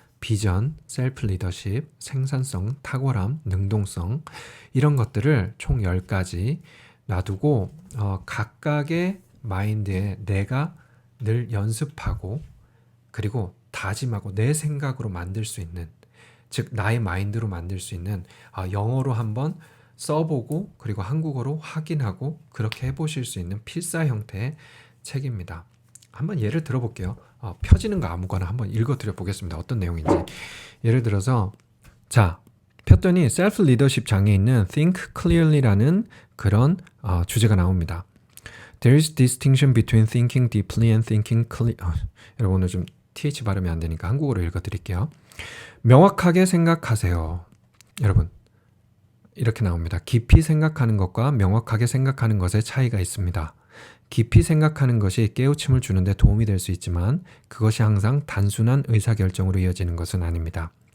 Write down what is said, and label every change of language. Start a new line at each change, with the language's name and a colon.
Korean: 비전, 셀프 리더십, 생산성, 탁월함, 능동성, 이런 것들을 총 10가지 놔두고 각각의 마인드에 내가 늘 연습하고 그리고 다짐하고 내 생각으로 만들 수 있는, 즉 나의 마인드로 만들 수 있는, 영어로 한번 써보고 그리고 한국어로 확인하고 그렇게 해보실 수 있는 필사 형태의 책입니다. 한번 예를 들어볼게요. 펴지는 거 아무거나 한번 읽어드려 보겠습니다. 어떤 내용인지. 예를 들어서 자, 폈더니 셀프 리더십 장에 있는 Think Clearly라는 그런 주제가 나옵니다.
English: There is distinction between thinking deeply and thinking clear.
Korean: 여러분 오늘 좀 TH 발음이 안 되니까 한국어로 읽어드릴게요. 명확하게 생각하세요. 여러분 이렇게 나옵니다. 깊이 생각하는 것과 명확하게 생각하는 것의 차이가 있습니다. 깊이 생각하는 것이 깨우침을 주는데 도움이 될 수 있지만 그것이 항상 단순한 의사결정으로 이어지는 것은 아닙니다.